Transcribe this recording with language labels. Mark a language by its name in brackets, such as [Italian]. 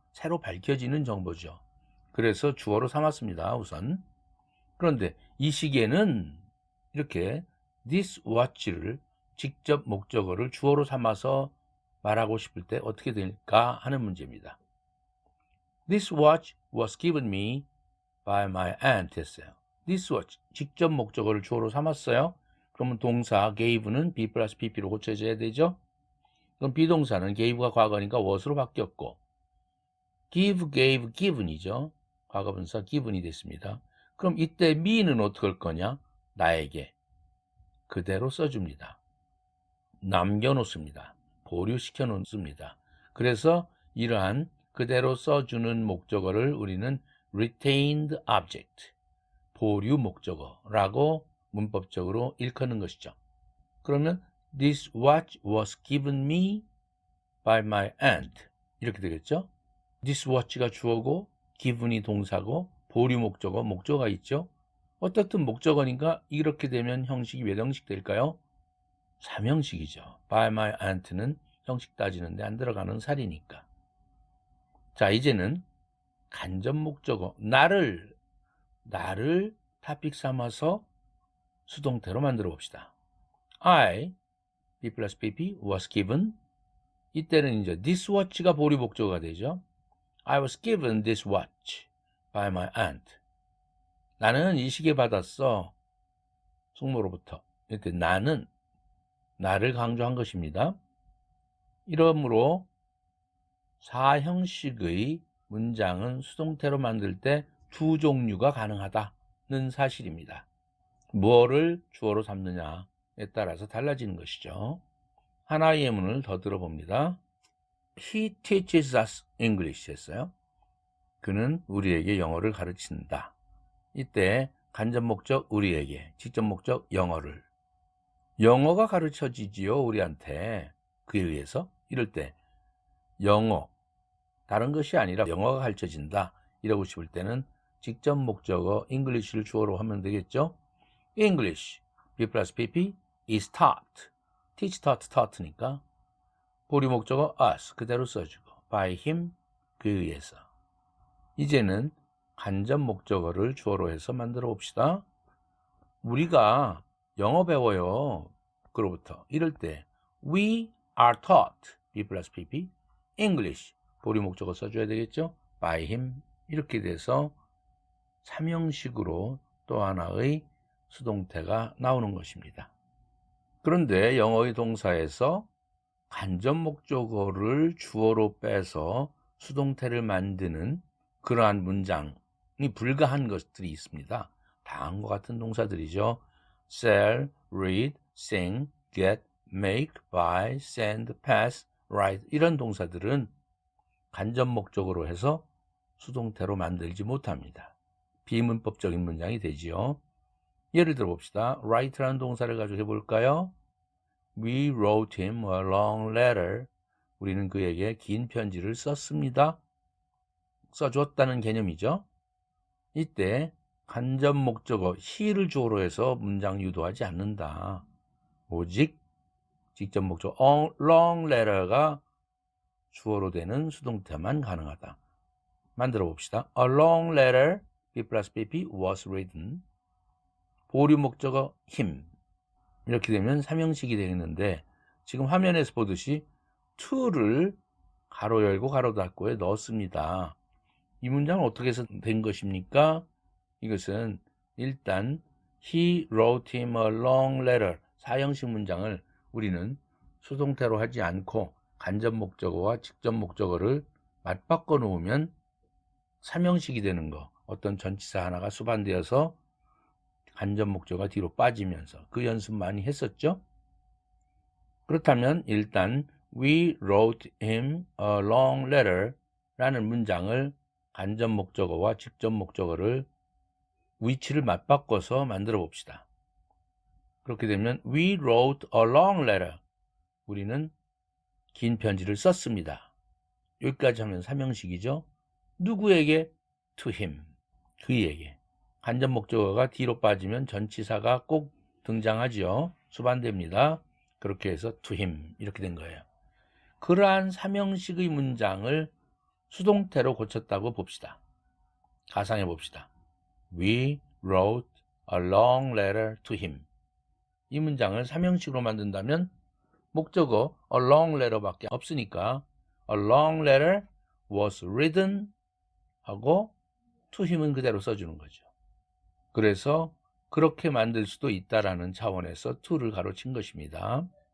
[Korean] 새로 밝혀지는 정보죠. 그래서 주어로 삼았습니다, 우선. 그런데 이 시계는 이렇게 [English] this watch [Korean] 를 직접 목적어를 주어로 삼아서 말하고 싶을 때 어떻게 될까 하는 문제입니다. [English] This watch was given me by my aunt [Korean] 했어요. [English] This watch, [Korean] 직접 목적어를 주어로 삼았어요. 그러면 동사 gave는 B 플러스 PP로 고쳐져야 되죠. 그럼 비동사는 gave가 과거니까 was로 바뀌었고, give, gave, given이죠. 과거분사 given이 됐습니다. 그럼 이때 me는 어떻게 할 거냐? 나에게 그대로 써줍니다. 남겨놓습니다. 보류시켜 놓습니다. 그래서 이러한 그대로 써주는 목적어를 우리는 retained object, 보류 목적어라고 문법적으로 일컫는 것이죠. 그러면 [English] this watch was given me by my aunt [Korean] 이렇게 되겠죠. this watch가 주어고 given이 동사고 보류 목적어, 목적어가 있죠. 어떻든 목적어니까 이렇게 되면 형식이 몇 형식 될까요? 3형식이죠. by my aunt는 형식 따지는데 안 들어가는 살이니까. 자, 이제는 간접 목적어 나를 타픽 삼아서 수동태로 만들어 봅시다. I [English] be 플러스 pp was given. [Korean] 이때는 이제 this watch가 보리 목적어가 되죠. [English] I was given this watch by my aunt. [Korean] 나는 이 시계 받았어. 숙모로부터. 이때 나는 나를 강조한 것입니다. 이러므로 사형식의 문장은 수동태로 만들 때 두 종류가 가능하다는 사실입니다. 무엇을 주어로 삼느냐에 따라서 달라지는 것이죠. 하나의 예문을 더 들어봅니다. [English] He teaches us English [Korean] 했어요. 그는 우리에게 영어를 가르친다. 이때 간접 목적 우리에게, 직접 목적 영어를. 영어가 가르쳐지지요, 우리한테. 그에 의해서. 이럴 때 영어, 다른 것이 아니라 영어가 가르쳐진다. 이러고 싶을 때는 직접 목적어 English를 주어로 하면 되겠죠. [English] English, be 플러스 pp is taught. [Korean] teach, taught, taught니까 보리 목적어 us 그대로 써주고 [English] by him, [Korean] 그에 의해서. 이제는 간접 목적어를 주어로 해서 만들어 봅시다. 우리가 영어 배워요. 그로부터. 이럴 때 [English] we are taught, [Korean] be 플러스 pp English, 보리 목적어 써줘야 되겠죠. [English] by him. [Korean] 이렇게 돼서 삼형식으로 또 하나의 수동태가 나오는 것입니다. 그런데 영어의 동사에서 간접 목적어를 주어로 빼서 수동태를 만드는 그러한 문장이 불가한 것들이 있습니다. 다음과 같은 동사들이죠. [English] sell, read, sing, get, make, buy, send, pass, write [Korean] 이런 동사들은 간접 목적어로 해서 수동태로 만들지 못합니다. 비문법적인 문장이 되지요. 예를 들어 봅시다. write라는 동사를 가지고 해볼까요? [English] We wrote him a long letter. [Korean] 우리는 그에게 긴 편지를 썼습니다. 써줬다는 개념이죠. 이때 간접 목적어 he를 주어로 해서 문장 유도하지 않는다. 오직 직접 목적어 long letter가 주어로 되는 수동태만 가능하다. 만들어 봅시다. [English] A long letter, be 플러스 pp was written. [Korean] 보류 목적어 him. 이렇게 되면 삼형식이 되겠는데 지금 화면에서 보듯이 to를 가로 열고 가로 닫고에 넣었습니다. 이 문장은 어떻게 해서 된 것입니까? 이것은 일단 [English] he wrote him a long letter, [Korean] 사형식 문장을 우리는 수동태로 하지 않고 간접 목적어와 직접 목적어를 맞바꿔 놓으면 삼형식이 되는 거. 어떤 전치사 하나가 수반되어서 간접 목적어가 뒤로 빠지면서 그 연습 많이 했었죠? 그렇다면 일단 [English] We wrote him a long letter [Korean] 라는 문장을 간접 목적어와 직접 목적어를 위치를 맞바꿔서 만들어 봅시다. 그렇게 되면 [English] We wrote a long letter. [Korean] 우리는 긴 편지를 썼습니다. 여기까지 하면 삼형식이죠. 누구에게? [English] To him. [Korean] 그에게. 간접 목적어가 뒤로 빠지면 전치사가 꼭 등장하지요. 수반됩니다. 그렇게 해서 [English] to him [Korean] 이렇게 된 거예요. 그러한 삼형식의 문장을 수동태로 고쳤다고 봅시다. 가상해 봅시다. [English] We wrote a long letter to him. [Korean] 이 문장을 삼형식으로 만든다면 목적어 a long letter 밖에 없으니까 [English] a long letter was written [Korean] 하고 to him은 그대로 써주는 거죠. 그래서 그렇게 만들 수도 있다라는 차원에서 to를 가로친 것입니다.